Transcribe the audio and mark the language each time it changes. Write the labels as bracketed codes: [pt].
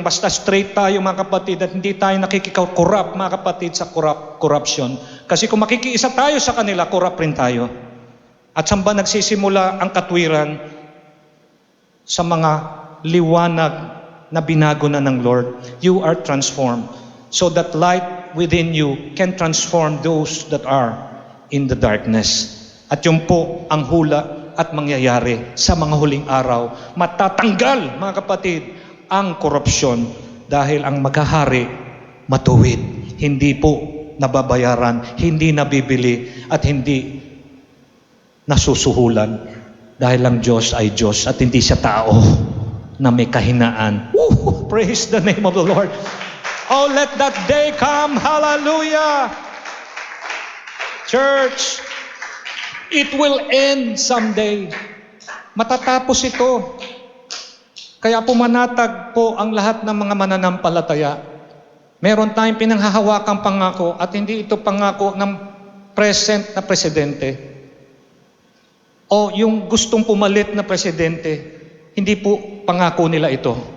[tl] Basta straight tayo mga kapatid at hindi tayo nakikikaw-corrupt mga kapatid sa corruption. Kasi kung makikiisa tayo sa kanila, corrupt rin tayo. At saan ba nagsisimula ang katwiran? Sa mga liwanag na binago na ng Lord. [en] You are transformed. So that light within you can transform those that are in the darkness. [tl] At yun po ang hula at mangyayari sa mga huling araw. Matatanggal, mga kapatid, ang korupsyon dahil ang maghahari matuwid. Hindi po nababayaran, hindi nabibili, at hindi nasusuhulan. Dahil ang Diyos ay Diyos at hindi siya tao na may kahinaan. [en] Woo! Praise the name of the Lord. Oh, let that day come. Hallelujah! Church, it will end someday. [tl] Matatapos ito. Kaya pumanatag po ang lahat ng mga mananampalataya. Meron tayong pinanghahawakang pangako at hindi ito pangako ng present na presidente. O yung gustong pumalit na presidente, hindi po pangako nila ito.